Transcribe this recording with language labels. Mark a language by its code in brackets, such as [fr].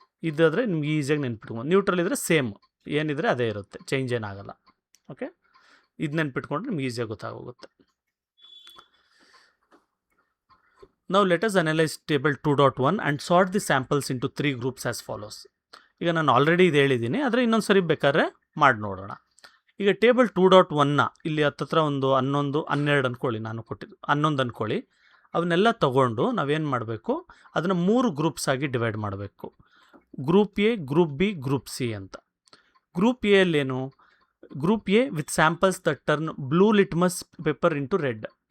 [kn] ಇದಾದರೆ ನಿಮ್ಗೆ ಈಸಿಯಾಗಿ ನೆನ್ಪಿಟ್ಕೊಂಡು, ನ್ಯೂಟ್ರಲ್ ಇದ್ದರೆ ಸೇಮ್ ಏನಿದ್ರೆ ಅದೇ ಇರುತ್ತೆ, ಚೇಂಜ್ ಏನಾಗಲ್ಲ. ಓಕೆ, ಇದು ನೆನ್ಪಿಟ್ಕೊಂಡ್ರೆ ನಿಮ್ಗೆ ಈಸಿಯಾಗಿ ಗೊತ್ತಾಗೋಗುತ್ತೆ. [en] Now let us analyze table 2.1 and sort the samples into 3 groups as follows. [kn] ಈಗ ನಾನು ಆಲ್ರೆಡಿ ಇದು ಹೇಳಿದ್ದೀನಿ, ಆದರೆ ಇನ್ನೊಂದು ಸರಿ ಬೇಕಾದ್ರೆ ಮಾಡಿ ನೋಡೋಣ. ಈಗ ಟೇಬಲ್ 2.1ನ ಇಲ್ಲಿ ಹತ್ತತ್ರ ಒಂದು 11, 12 ಅಂದ್ಕೊಳ್ಳಿ, ನಾನು ಕೊಟ್ಟಿದ್ದು 11 ಅಂದ್ಕೊಳ್ಳಿ. ಅವನ್ನೆಲ್ಲ ತೊಗೊಂಡು ನಾವೇನು ಮಾಡಬೇಕು, ಅದನ್ನು 3 ಗ್ರೂಪ್ಸ್ ಆಗಿ ಡಿವೈಡ್ ಮಾಡಬೇಕು. [en] Group A, group B, group C ಅಂತ. Group A ಅಲ್ಲೇನು, group A with samples that turn blue litmus paper into red.